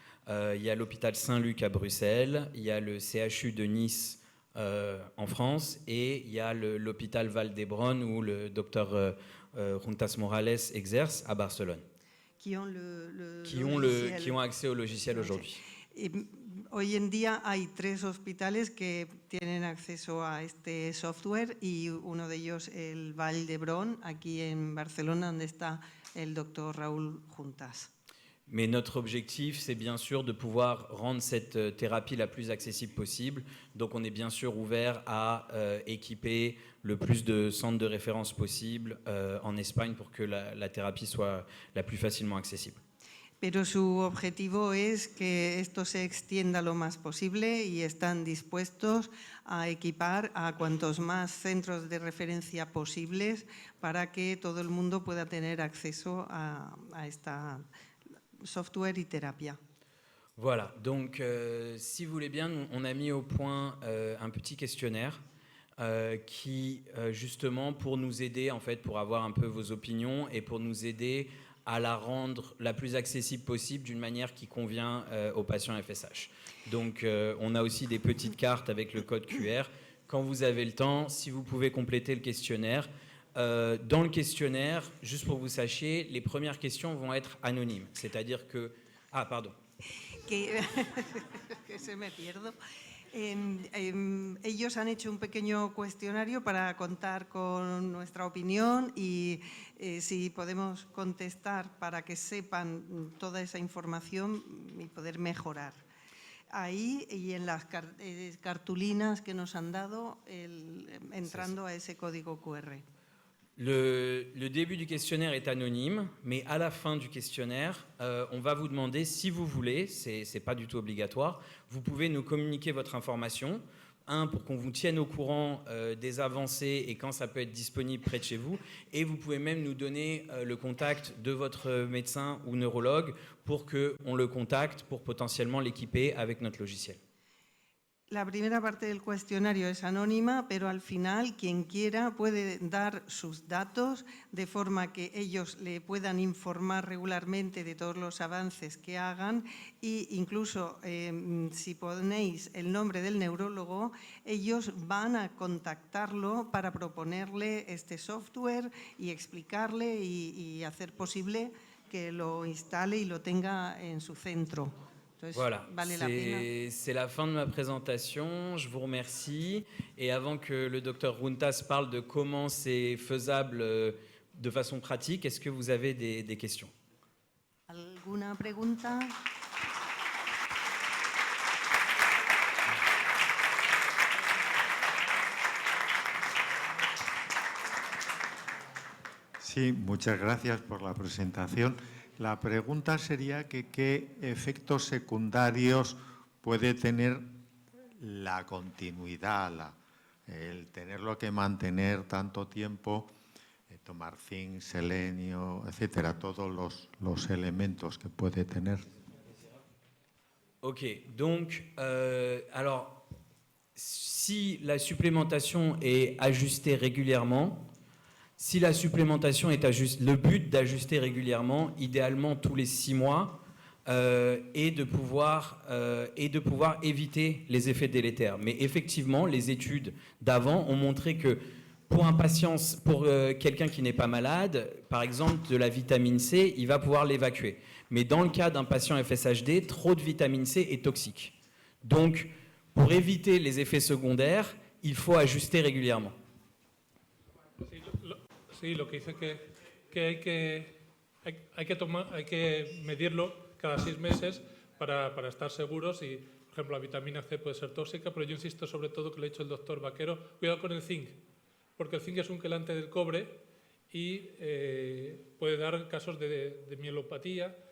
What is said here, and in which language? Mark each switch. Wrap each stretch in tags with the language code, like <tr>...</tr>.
<fr>Il y a l'hôpital Saint-Luc à Bruxelles, il y a le CHU de Nice en France et il y a l'hôpital Vall-d'Hebron où le docteur Juntas Morales exerce à Barcelone, qui ont accès au logiciel aujourd'hui.</fr> <es>Hoy en día hay 3 hospitales que tienen acceso a este software, y uno de ellos el Vall-d'Hebron, aquí en Barcelona, donde está el doctor Raúl Juntas.</es> <fr>Mais notre objectif, c'est bien sûr de pouvoir rendre cette thérapie la plus accessible possible. Donc on est bien sûr ouvert à équiper le plus de centres de référence possible en Espagne pour que la thérapie soit la plus facilement accessible.</fr> <es>Pero su objetivo es que esto se extienda lo más posible y están dispuestos a equipar a cuantos más centros de referencia posibles para que todo el mundo pueda tener acceso a esta software y terapia.</es> <fr>Voilà, donc si vous voulez bien, on a mis au point un petit questionnaire qui justement pour nous aider en fait, pour avoir un peu vos opinions et pour nous aider à la rendre la plus accessible possible d'une manière qui convient aux patients FSH. Donc on a aussi des petites cartes avec le code QR. Quand vous avez le temps, si vous pouvez compléter le questionnaire. Dans le questionnaire, juste pour que vous sachiez, les premières questions vont être anonymes. C'est-à-dire que... Ah, pardon.</fr> <es>Que se me pierdo. Ellos han hecho un pequeño cuestionario para contar con nuestra opinión y si podemos contestar para que sepan toda esa información y poder mejorar. Ahí y en las cartulinas que nos han dado, entrando a ese código QR.</es> <fr>Le début du questionnaire est anonyme, mais à la fin du questionnaire, on va vous demander, si vous voulez, c'est pas du tout obligatoire, vous pouvez nous communiquer votre information, pour qu'on vous tienne au courant des avancées et quand ça peut être disponible près de chez vous, et vous pouvez même nous donner le contact de votre médecin ou neurologue pour qu'on le contacte pour potentiellement l'équiper avec notre logiciel.</fr> <es>La primera parte del cuestionario es anónima, pero al final quien quiera puede dar sus datos de forma que ellos le puedan informar regularmente de todos los avances que hagan, e incluso si ponéis el nombre del neurólogo, ellos van a contactarlo para proponerle este software y explicarle y hacer posible que lo instale y lo tenga en su centro.</es> <fr>Voilà, c'est la fin de ma présentation, je vous remercie. Et avant que le docteur Juntas parle de comment c'est faisable de façon pratique, est-ce que vous avez des questions?</fr> <es>¿Alguna pregunta? Sí, muchas gracias por la presentación. La pregunta sería que qué efectos secundarios puede tener la continuidad, el tenerlo que mantener tanto tiempo, tomar zinc, selenio, etcétera, todos los elementos que puede tener.</es> <fr>Ok, donc, alors, si la supplémentation est ajustée régulièrement, si la supplémentation est le but d'ajuster régulièrement, idéalement tous les 6 mois, et de pouvoir éviter les effets délétères. Mais effectivement, les études d'avant ont montré que pour quelqu'un qui n'est pas malade, par exemple de la vitamine C, il va pouvoir l'évacuer. Mais dans le cas d'un patient FSHD, trop de vitamine C est toxique. Donc, pour éviter les effets secondaires, il faut ajuster régulièrement.</fr> <es>Sí, lo que dice que hay que medirlo cada 6 meses para estar seguros y, por ejemplo, la vitamina C puede ser tóxica, pero yo insisto sobre todo que lo ha dicho el doctor Vaquero, cuidado con el zinc, porque el zinc es un quelante del cobre y puede dar casos de mielopatía.</es>